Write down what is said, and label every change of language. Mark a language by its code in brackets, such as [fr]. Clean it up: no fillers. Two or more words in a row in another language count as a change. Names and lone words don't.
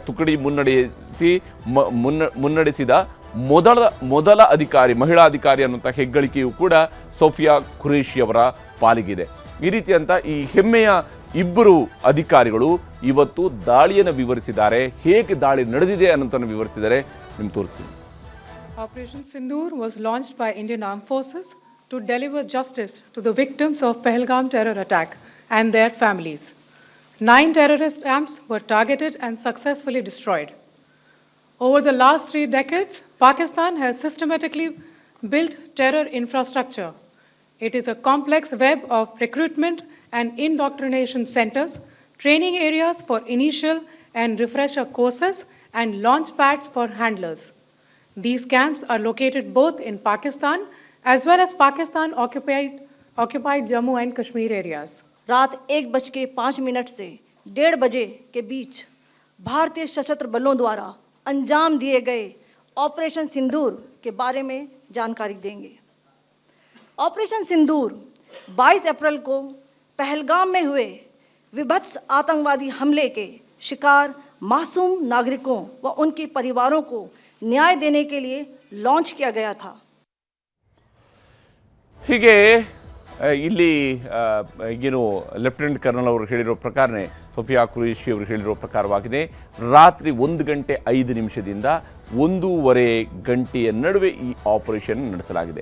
[kn] ತುಕಡಿ ಮುನ್ನಡೆಸಿದ ಮೊದಲ ಅಧಿಕಾರಿ, ಮಹಿಳಾ ಅಧಿಕಾರಿ ಅನ್ನುವಂಥ ಹೆಗ್ಗಳಿಕೆಯೂ ಕೂಡ ಸೋಫಿಯಾ ಖುರೇಶಿ ಅವರ ಪಾಲಿಗಿದೆ. ಈ ರೀತಿಯಂತ ಈ ಹೆಮ್ಮೆಯ ಇಬ್ಬರು ಅಧಿಕಾರಿಗಳು ಇವತ್ತು ದಾಳಿಯನ್ನು ವಿವರಿಸಿದ್ದಾರೆ. ಹೇಗೆ ದಾಳಿ ನಡೆದಿದೆ ಅನ್ನೋದನ್ನು ವಿವರಿಸಿದ್ದಾರೆ, ನಿಮ್ಗೆ ತೋರಿಸ್ತೀನಿ. [en] Operation Sindoor was launched by Indian Armed Forces to deliver justice to the victims of Pahalgam terror attack and their families. 9 terrorist camps were targeted and successfully destroyed. Over the last 3 decades, Pakistan has systematically built terror infrastructure. It is a complex web of recruitment and indoctrination centers, training areas for initial and refresher courses, and launch pads for handlers. These camps are located both in Pakistan as well as Pakistan occupied Jammu and Kashmir areas. [hi] रात 1:05 से 1:30 बजे के बीच भारतीय सशस्त्र बलों द्वारा अंजाम दिए गए ऑपरेशन सिंदूर के बारे में जानकारी देंगे। ऑपरेशन सिंदूर 22 अप्रैल को पहलगाम में हुए विभत्स आतंकवादी हमले के शिकार मासूम नागरिकों व उनके परिवारों को न्याय देने के लिए लॉन्च किया गया था. [kn] ಹೀಗೆ ಇಲ್ಲಿ ಏನು ಲೆಫ್ಟಿನೆಂಟ್ ಕರ್ನಲ್ ಅವರು ಹೇಳಿರೋ ಪ್ರಕಾರನೇ ಸೋಫಿಯಾ ಖುರೇಶಿ ಅವರು ಹೇಳಿರೋ ಪ್ರಕಾರವಾಗಿದೆ. ರಾತ್ರಿ 1:05 1:30 ಗಂಟೆಯ ನಡುವೆ ಈ ಆಪರೇಷನ್ ನಡೆಸಲಾಗಿದೆ.